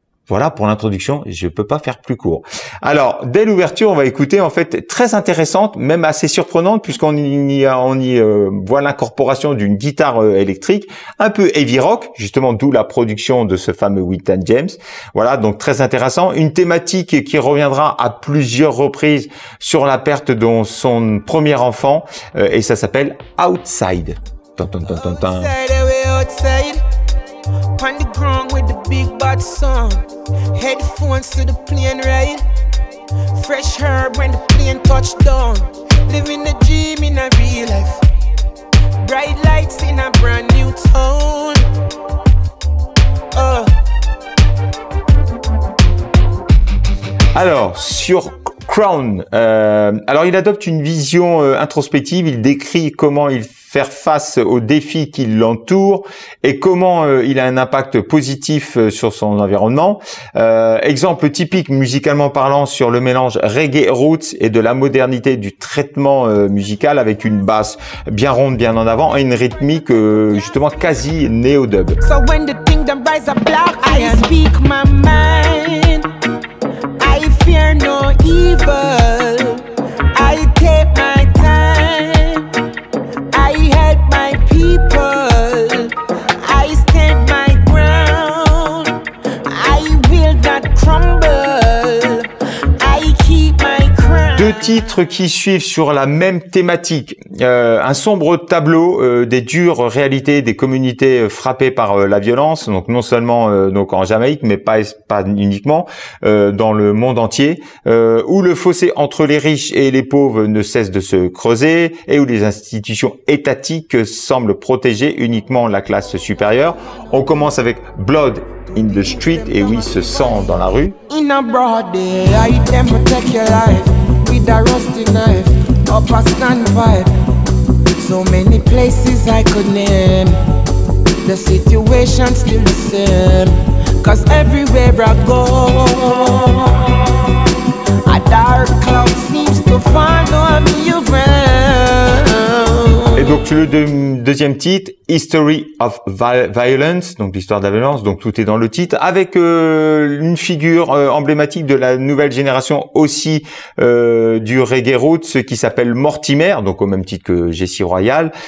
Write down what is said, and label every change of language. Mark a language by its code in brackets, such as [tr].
[fr] Voilà pour l'introduction, je peux pas faire plus court. Alors, dès l'ouverture, on va écouter en fait très intéressante, même assez surprenante, puisqu'on y voit l'incorporation d'une guitare électrique, un peu heavy rock, justement d'où la production de ce fameux Wyntab James. Voilà, donc très intéressant. Une thématique qui reviendra à plusieurs reprises sur la perte de son premier enfant, et ça s'appelle Outside. [en] On the ground with the big bad sun. Headphones to the plane ride. Fresh herb when the plane touch down. Living a dream in a real life. Bright lights in a brand new town. [fr] Alors, sur Crown, alors il adopte une vision introspective. Il décrit comment il faire face aux défis qui l'entourent et comment il a un impact positif sur son environnement. Exemple typique musicalement parlant sur le mélange reggae roots et de la modernité du traitement musical, avec une basse bien ronde, bien en avant, et une rythmique justement quasi néo-dub. [en] So when the kingdom rise up black, I speak my mind. I fear no evil. I take my time. I help my people. I stand my ground. I will not crumble. I keep my crown. [fr] Deux titres qui suivent sur la même thématique. Un sombre tableau des dures réalités des communautés frappées par la violence, donc non seulement donc en Jamaïque, mais pas uniquement, dans le monde entier, où le fossé entre les riches et les pauvres ne cesse de se creuser, et où les institutions étatiques semblent protéger uniquement la classe supérieure. On commence avec Blood in the Street, et oui, ce sang dans la rue. [en] In a broad day, I them take your life with a rusty knife, up a stand pipe. So many places I could name. The situation still the same. Cause everywhere I go, a dark cloud seems to follow me around. [fr] Et donc le deuxième titre, History of Violence, donc l'histoire de la violence, donc tout est dans le titre, avec une figure emblématique de la nouvelle génération aussi du reggae roots qui s'appelle Mortimer, donc au même titre que Jessie Royal.